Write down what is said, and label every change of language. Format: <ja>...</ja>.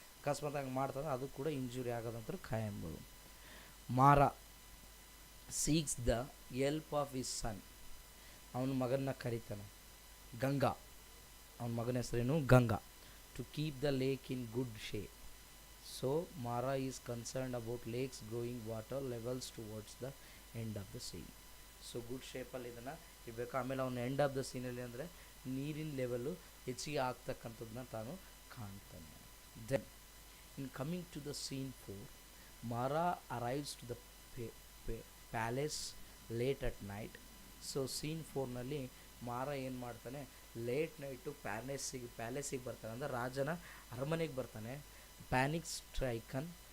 <kn>ಅಕಸ್ಮಾತ್ ಹಂಗೆ ಮಾಡ್ತಂದ್ರೆ ಅದು ಕೂಡ ಇಂಜುರಿ ಆಗೋದಂತ ಖಾಯ ಎಂಬುದು.</kn> <en>Mara seeks the help of his son,</en> <kn>ಅವನ ಮಗನ್ನ ಕರೀತಾನೆ ಗಂಗಾ, ಅವನ ಮಗನ ಹೆಸರೇನು Ganga,</kn> <en>To keep the lake in good shape. So Mara is concerned about lakes growing water levels towards the end of the scene.</en> <kn>So good ಶೇಪಲ್ಲಿ ಇದನ್ನು ಇರಬೇಕು. ಆಮೇಲೆ ಅವನು ಎಂಡ್ ಆಫ್ ದ ಸೀನಲ್ಲಿ ಅಂದರೆ ನೀರಿನ ಲೆವೆಲ್ಲು ಹೆಚ್ಚಿಗೆ ಆಗ್ತಕ್ಕಂಥದ್ದನ್ನ ತಾನು ಕಾಣ್ತಾನೆ.</kn> <en>Then in coming to the scene 4, Mara arrives to the palace late at night.</en> <kn>So scene 4ನಲ್ಲಿ ಮಾರ ಏನು ಮಾಡ್ತಾನೆ, ಲೇಟ್ ನೈಟು ಪ್ಯಾಲೇಸಿಗೆ ಬರ್ತಾನೆ, ಅಂದರೆ ರಾಜನ ಅರಮನೆಗೆ ಬರ್ತಾನೆ.</kn> <en>panic stricken</en>